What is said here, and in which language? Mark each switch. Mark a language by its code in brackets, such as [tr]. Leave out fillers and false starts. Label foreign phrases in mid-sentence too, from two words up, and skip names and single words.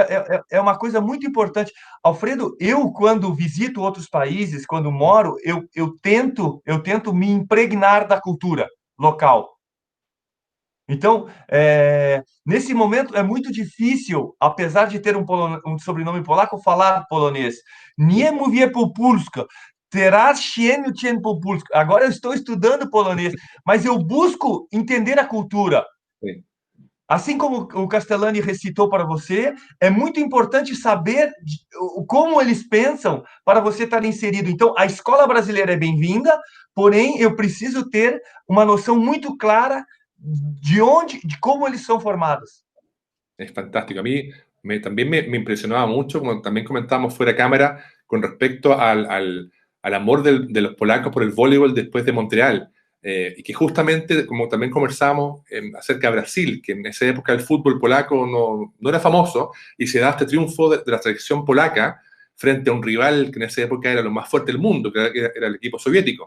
[pt] é uma coisa muito importante. Alfredo, eu, quando visito outros países, quando moro, eu tento me impregnar da cultura local. Então, nesse momento é muito difícil, apesar de ter um sobrenome polaco, falar polonês. [pl] Nie mówię po polsku, teraz się uczę po polsku. [pt] Agora eu estou estudando polonês, mas eu busco entender a cultura. Sí. Assim como o Castellani recitou para você, é muito importante saber como eles pensam para você estar inserido. Então, a escola brasileira é bem-vinda, porém, eu preciso ter uma noção muito clara de como eles são formados. [es] Es fantástico. A mí también me impresionaba mucho, como también comentábamos fuera de cámara, con respecto al amor de los polacos por el voleibol después de Montreal. Y que justamente, como también conversamos acerca de Brasil, que en esa época el fútbol polaco no era famoso, y se da este triunfo de la selección polaca frente a un rival que en esa época era lo más fuerte del mundo, que era el equipo soviético.